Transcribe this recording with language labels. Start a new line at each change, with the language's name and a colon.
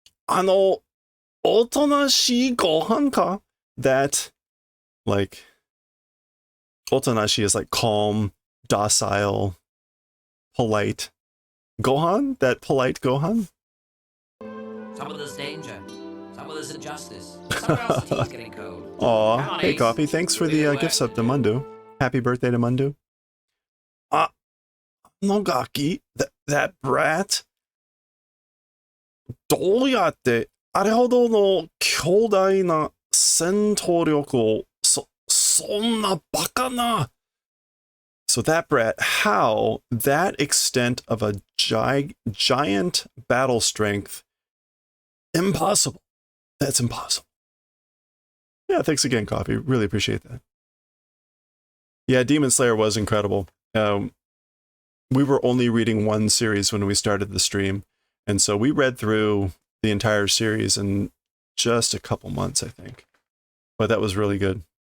Japanese: おとなしいGohanか?
English: That, like, Otonashi is like calm, docile, polite. Gohan? That polite Gohan? Some of there's danger. Some of there's injustice. Somewhere else the tea's getting cold. Aw, hey Coffee, thanks for the gift sub to Mundu. Happy birthday to Mundu. Nogaki, that brat?
Japanese: どうやってあれほどの強大な戦闘力をそんなバカな
English: So that brat, how that extent of a giant battle strength? Impossible. That's impossible. Yeah, thanks again, Coffee. Really appreciate that. Yeah, Demon Slayer was incredible. We were only reading one series when we started the stream, and so we read through the entire series in just a couple months, I think. But that was really good.